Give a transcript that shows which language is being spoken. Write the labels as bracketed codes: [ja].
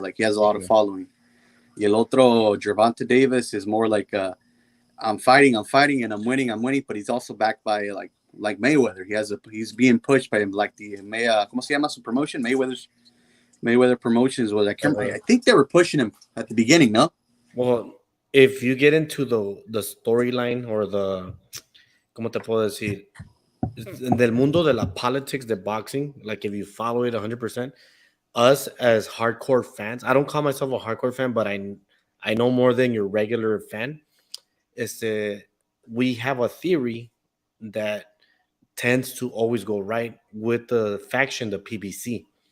[en] Like he has a lot of following. [es] Y el otro, [en] Gervonta Davis, is more like I'm fighting, and I'm winning, but he's also backed by like Mayweather. He's being pushed by him like the [es] ¿cómo se llama su [en] promotion? Mayweather Promotions was I think they were pushing him at the beginning, no? Well, if you get into the storyline or the [es] ¿cómo te puedo decir? Del mundo de la [en] politics de boxing, like if you follow it 100%, us as hardcore fans, I don't call myself a hardcore fan, but I know more than your regular fan. We have a theory that tends to always go right with the faction, the PBC.